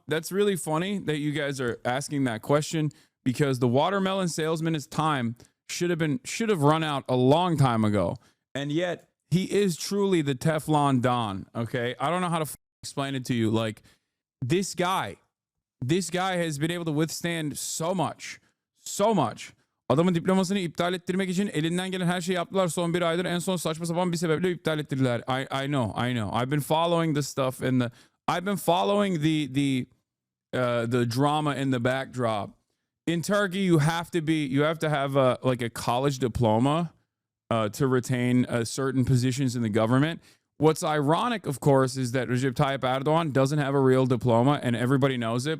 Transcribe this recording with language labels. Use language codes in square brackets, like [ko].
[en] That's really funny that you guys are asking that question, because the watermelon salesman's time should have run out a long time ago. And yet he is truly the Teflon Don. Okay. I don't know how to explain it to you. Like this guy has been able to withstand so much. [tr] Adamın diplomasını iptal ettirmek için elinden gelen her şeyi yaptılar son bir aydır. En son saçma sapan bir sebeple iptal ettirdiler. [en] I know. I've been following the stuff and I've been following the drama in the backdrop. In Turkey, you have to have a college diploma to retain certain positions in the government. What's ironic, of course, is that Recep Tayyip Erdogan doesn't have a real diploma, and everybody knows it.